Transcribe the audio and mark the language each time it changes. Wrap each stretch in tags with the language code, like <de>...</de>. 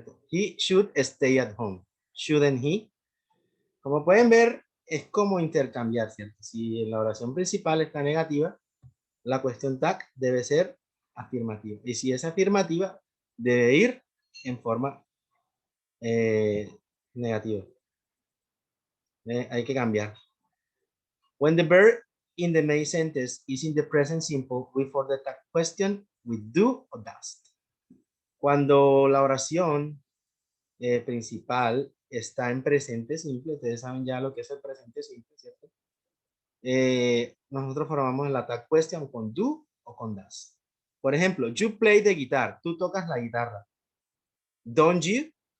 <en>He should stay at home. Shouldn't he?</en> <es>Como pueden ver, es como intercambiar, ¿cierto? Si en la oración principal está negativa, la cuestión tag debe ser afirmativa. Y si es afirmativa, debe ir en forma negativa. Hay que cambiar.</es> <en>When the verb in the main sentence is in the present simple, we for the tag question with do or does.</en> <es>Cuando la oración principal está en presente simple, ustedes saben ya lo que es el presente simple, ¿cierto? Nosotros formamos la tag question con do o con does. Por ejemplo,</es> <en>you play the guitar,</en> <es>tú tocas la guitarra.</es> <en>Don't you?</en>